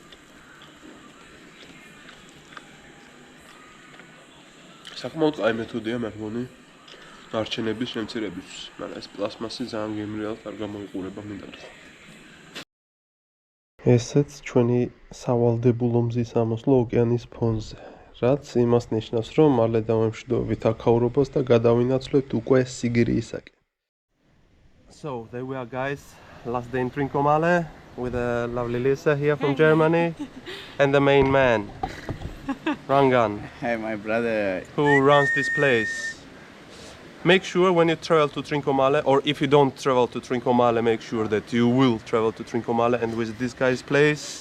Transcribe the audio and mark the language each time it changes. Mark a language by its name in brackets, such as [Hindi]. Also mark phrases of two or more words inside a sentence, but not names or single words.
[Georgian] საკმაოდ კაი მეთოდია მე მგონი ნარჩენების შემცირებისთვის, მაგრამ ეს პლასმასი ძალიან გემრიელად არ გამოიყურება მინდა ვთქვა. ესეც ჩვენი სავალდებულო მზის ამოსვლა ოკეანის ფონზე, რაც იმას ნიშნავს, რომ მალე დავემშვიდობებით აქაურობას და გადავინაცვლებთ უკვე სიგირიისაკენ. [English] So, there we are guys, last day in Trincomalee with a lovely Lisa here from Germany and the main man. Rangan, Hey, my brother. who runs this place. Make sure when you travel to Trincomalee, or if you don't travel to Trincomalee, make sure that you will travel to Trincomalee and visit this guy's place.